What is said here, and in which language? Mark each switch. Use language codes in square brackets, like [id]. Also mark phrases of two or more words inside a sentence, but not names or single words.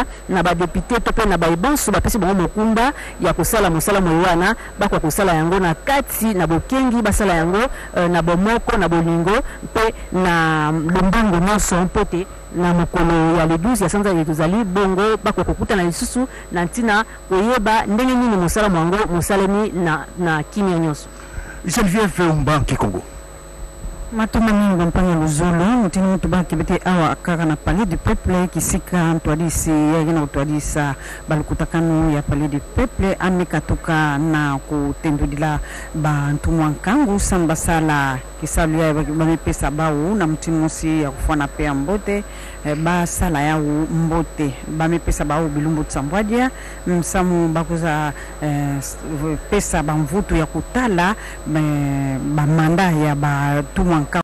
[ln] na badepute to pe na baibanso bapesi bango mokumba ya kosala mosala moywana bakwa kosala yango na kati na bokengi basala yango na bomoko na bolingo pe na lombango nyonso mpote na mokolo ya le 12 ya sanza tozali bongo bakwa kokutana lisusu na ntina koyeba ndenge nini mosala mwango mosalemi na kimia nyonso. Geneviève Umbanki Congo. [ktu] Matuma mingi mpanya luzolo mutini mutu baki bete awa kaka na [fr] palais du peuple [ktu] kisika ntwadisi yagina utwadisa balukutakano ya [fr] palais du peuple [ktu] amekatoka na kutendudila bantu mwankangu sambasala kisalu ya bamepesa bawu na mutini musi ya kufana pea mbote basala ya mbote bamepesa bawu bilumbu tsambwadia msamu bakuza pesa bamvutu ya kutala bamanda ya batumwa